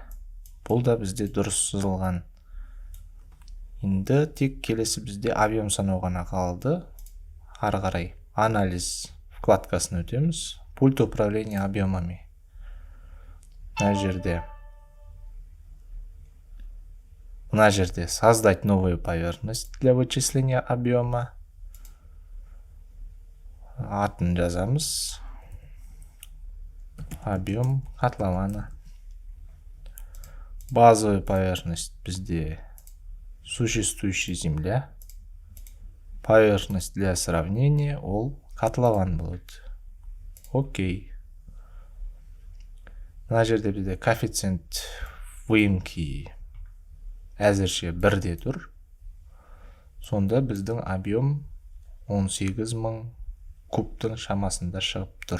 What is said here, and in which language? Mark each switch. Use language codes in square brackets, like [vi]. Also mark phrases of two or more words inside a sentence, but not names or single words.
[kk] Бұл да бізде дұрыс сызылған. Енді тек келесі бізде объем санау ғана қалды. Ары қарай анализ вкладкасын өтеміз. [ru] Пульт управления объемами. [kk] Мына жерде [ru] создать новую поверхность для вычисления объема. [kk] Атын жазамыз. [ru] Объем котлована. Базовая поверхность бізде существующая земля. Поверхность для сравнения ол котлован будет. [kk] Окей. Мына жерде бізде [ru] коэффициент выемки [kk] әзірше 1-де тұр. Сонда біздің объем 18.000 кубтың шамасында шығып тұр.